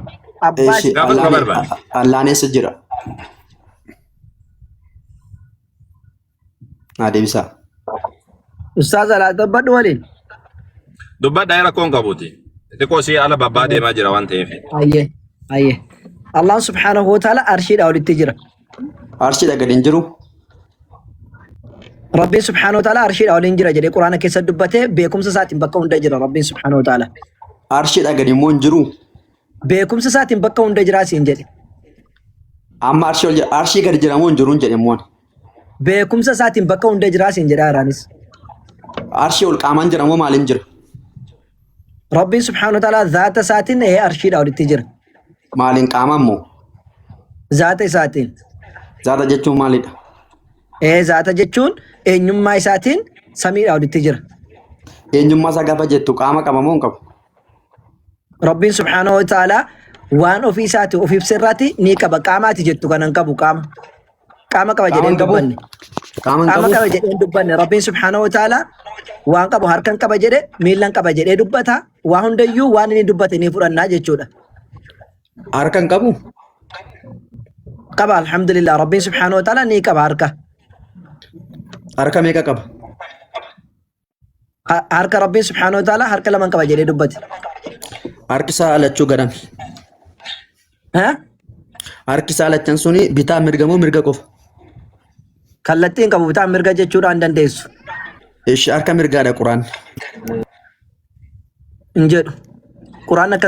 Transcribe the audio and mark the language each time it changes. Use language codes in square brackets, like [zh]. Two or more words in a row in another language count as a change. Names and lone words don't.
[om] Gaafadhu ka barbaade. Allaan eessa jira? Deebisaa. Ustaaz alaa dubbadhu waliin. Dubbadhaa rakkoon qabuuti. Xiqqoo si ala babbaa deemaa jira waan ta'eef. Ayyee. [ar] الله سبحانه وتعالى [om] arshiidha walitti jira. Arshiidha gadi hin jiru. Rabbiin [ar] سبحانه وتعالى [om] arshiidha waliin jira jedhee quraana keessa dubbatee beekumsa isaatiin bakka hunda jira Rabbiin [ar] سبحانه وتعالى. [om] Arshiidha gadi immoo hin jiru. Beekumsa isaatiin bakka hunda jira siin jedhe. Amma arshii gadi jira moo hin jiru jedhe immoo. Beekumsa isaatiin bakka hunda jira siin jedhe Araanis. Arshii ol qaamaan jira moo maaliin jira? Rabbiin [ar] سبحانه وتعالى [om] zaata isaatiin arshiidha walitti jira. Maaliin qaamaan moo? Zaata isaatiin. Zaata jechuun maalidha? Zaata jechuun eenyummaa isaatiin samiidha walitti jira. Eenyummaa isaa gaafa jettu qaama qaba moo hin qabu? Rabbiin [ar] سبحانه وتعالى [om] waan ofii isaati of ibsirraati ni qaba qaamaati jettu kanan qabu qaama. Qaama qaba jedhee hin dubbanne. Qaama qaba jedhee hin dubbanne Rabbiin [ar] سبحانه وتعالى [om] waan qabu harkan qaba jedhe miillan qaba jedhee dubbata waa hundayyuu waan inni dubbate ni fudhannaa jechuudha. Harkan qabu? Qaba alhamdulillah Rabbiin [ar] سبحانه وتعالى [om] ni qaba harka. Harka meeqa qaba? Harka Rabbiin [ar] سبحانه وتعالى [om] harka lama qaba jedhee dubbate. Harki isaa alachuu gadam. Harki isaa alachan suni bitaa mirga moo mirga qofa? Kallattiin qabu bitaa mirga jechuudhaan dandeessu. Ishi harka mirgaadha quraan. Hin jedhu. Quraan akkas